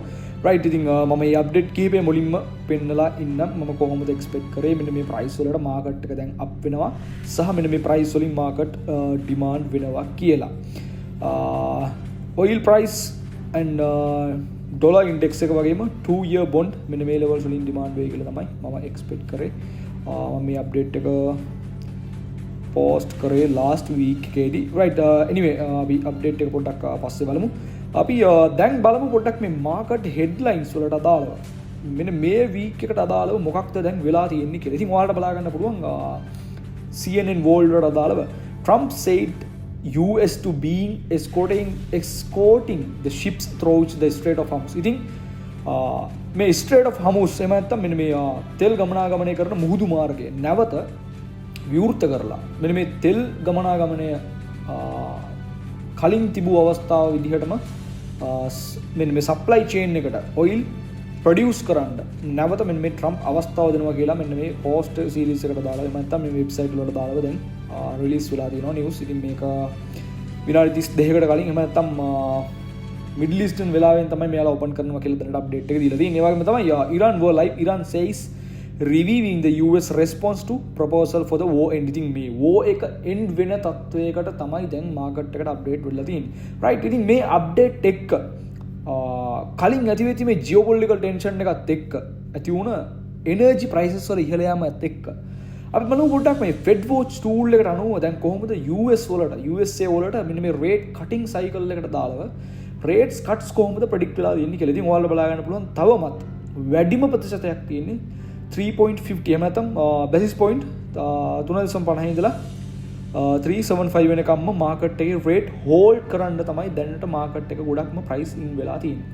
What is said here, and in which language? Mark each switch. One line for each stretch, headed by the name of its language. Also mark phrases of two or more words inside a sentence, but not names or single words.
Sinhala: රයිට් ඉතින් මම මේ අප්ඩේට් කිහිපය මුලින්ම පෙන්නලා ඉන්නම් මම කොහොමද එක්ස්පෙක්ට් කරේ මෙන්න මේ ප්‍රයිස් වලට මාකට් එක දැන් අප් වෙනවා සහ මෙන්න මේ ප්‍රයිස් වලින්
English: market demand
Sinhala: වෙනවා කියලා.
English: oil price and dollar index
Sinhala: එක වගේම
English: 2-year bond
Sinhala: මෙන්න මේ levels වලින් ඩිමාන්ඩ් වෙයි කියලා තමයි මම එක්ස්පෙක්ට් කරේ. මම මේ අප්ඩේට් එක post කරේ
English: last week
Sinhala: එකේදී
English: right anyway
Sinhala: අපි update එක පොඩ්ඩක් පස්සේ බලමු. අපි දැන් බලමු පොඩ්ඩක් මේ
English: market headlines
Sinhala: වලට අදාළව මෙන්න මේ week එකට අදාළව මොකක්ද දැන් වෙලා තියෙන්නේ කියලා. ඉතින් ඔයාලට බලා ගන්න පුළුවන් CNN World වලට අදාළව
English: Trump said US to being escorting the ships through the Strait of Hormuz.
Sinhala: ඉතින් මේ Strait of Hormuz එහෙම නැත්නම් මෙන්න මේ තෙල් ගමනාගමනය කරන මුහුදු මාර්ගය නැවත විවෘත කරලා මෙන්න මේ තෙල් ගමනාගමනය කලින් තිබූ අවස්ථාව විදිහටම මෙන්න මේ
English: supply chain
Sinhala: එකට
English: oil produce
Sinhala: කරන්න නැවත මෙන්න මේ ට්‍රම්ප් අවස්ථාව දෙනවා කියලා මෙන්න මේ
English: post series
Sinhala: එකට දාලා එහෙම නැත්නම් මේ වෙබ්සයිට් වලට දාලා දැන් රිලීස් වෙලා තියෙනවා නිවුස්. ඉතින් මේක විනාඩි 32කට කලින් එහෙම නැත්නම්
English: middle eastern
Sinhala: වෙලාවෙන් තමයි මෙයාලා ඕපන් කරනවා කියලා දැනට අප්ඩේට් එක දීලා තියෙන්නේ. ඒ වගේම තමයි
English: Iran war live Iran says reviewing the US response to proposal for the war ending
Sinhala: මේ war එක end වෙන තත්වයකට තමයි දැන් මාකට් එකට අප්ඩේට් වෙලා තියෙන්නේ. right ඉතින් මේ අප්ඩේට් එක කලින් ඇති වෙච්ච මේ
English: geopolitical tension
Sinhala: එකත් එක්ක ඇති වුණ
English: energy prices
Sinhala: වල ඉහළ යාමත් එක්ක අපි බලමු පොඩ්ඩක් මේ
English: Fed Watch tool
Sinhala: එකට අනුව දැන් කොහොමද US වලට USA වලට මෙන්න මේ
English: rate cutting cycle
Sinhala: එකට දාලව
English: rates cuts
Sinhala: කොහොමද predict වෙලා තියෙන්නේ කියලා. ඉතින් ඔයාලට බලා ගන්න පුළුවන් තවමත් වැඩිම ප්‍රතිශතයක් තියෙන්නේ 3.50 එහෙම නැත්නම්
English: basis point
Sinhala: 3.50 ඉඳලා 375 වෙනකම්ම මාකට් එකේ
English: rate hold
Sinhala: කරන්න තමයි දැනට මාකට් එක ගොඩක්ම
English: price in
Sinhala: වෙලා තියෙන්නේ.